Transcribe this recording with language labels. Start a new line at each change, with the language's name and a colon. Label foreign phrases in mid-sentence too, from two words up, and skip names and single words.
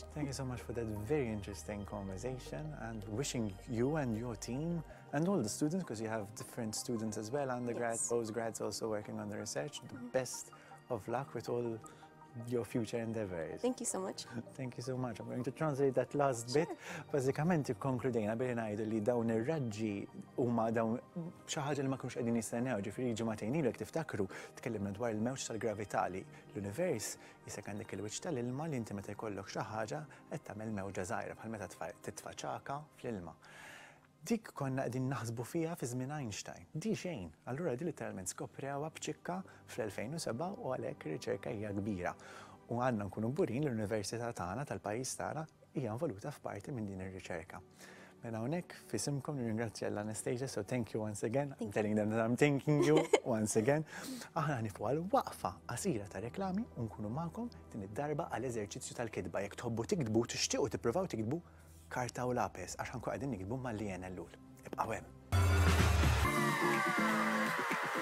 English: Thank you so much for that very interesting conversation, and wishing you and your team and all the students, because you have different students as well, undergrads, postgrads also working on the research, the best of luck with all your future endeavors. Thank you so much. Thank you so much. I'm going to translate that last bit.
Maltese: Bażikament ikkonkludejna billi ngħidu li dawn ir-raġġi huma dawn xi ħaġa li ma kinux qegħdin jistennew, ġifieri ġimagħtejn ilu jekk tiftakru tkellimna dwar il-mewġ tal-gravità li l-univers jisek għandek il-wiċċ tal-ilma li inti meta jkollok xi ħaġa qed tagħmel mewġa żgħira bħal meta titfa' ċaka fl-ilma. dik konna qegħdin naħsbu fiha fi żmien Einstein. Di xejn. Allura di literalment skoprewha b'ċikka fl-2007 u għalhekk ir-riċerka hija kbira. U għandna nkunu kburin l-Università tagħna tal-pajjiż tagħna hija involuta f'parti minn din ir-riċerka. Mela hawnhekk fisimkom nirringrazzja l-Anastasia,
English: so thank you once again. I'm telling them that I'm thanking you once again.
Maltese: Aħna nifu għal waqfa qasira ta' reklami u nkunu magħkom din id-darba għal eżerċizzju tal-kitba. Jekk tħobbu tikdbu, tixtiequ tippruvaw tikdbu karta u lapes għax ħankun qegħdin nikdbu mal-li llul. Ibqgħu hemm.